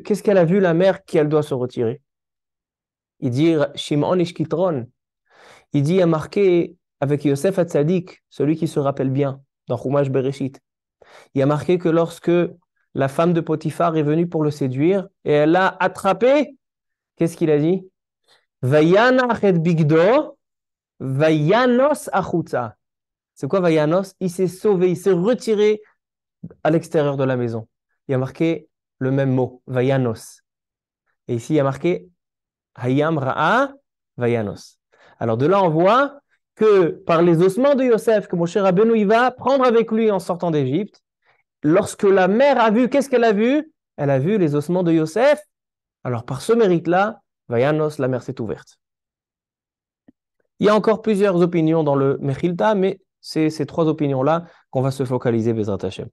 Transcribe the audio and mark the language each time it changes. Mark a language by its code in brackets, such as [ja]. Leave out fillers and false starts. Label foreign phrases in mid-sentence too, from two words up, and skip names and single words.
[fr] Qu'est-ce qu'elle a vu, la mer, qu'elle doit se retirer? Il dit Shimon Ish Kitron. Il dit, il y a marqué avec Yosef Hatzadik, celui qui se rappelle bien, dans Chumash Bereshit. Il y a marqué que lorsque la femme de Potiphar est venue pour le séduire et elle l'a attrapé, qu'est-ce qu'il a dit? [he] ויעזב את בגדו וינס החוצה. [fr] C'est quoi vayanos? Il s'est sauvé, il s'est retiré à l'extérieur de la maison. Il y a marqué le même mot, vayanos. Et ici, il y a marqué [he] הים ראה וינס. [fr] Alors de là, on voit que par les ossements de Yosef, que Moshe Rabbeinu il va prendre avec lui en sortant d'Égypte, lorsque la mère a vu, qu'est-ce qu'elle a vu? Elle a vu les ossements de Yosef. Alors par ce mérite-là, Vayanos, la mer s'est ouverte. Il y a encore plusieurs opinions dans le Mechilta, mais c'est ces trois opinions-là qu'on va se focaliser, [he] בעזרת השם.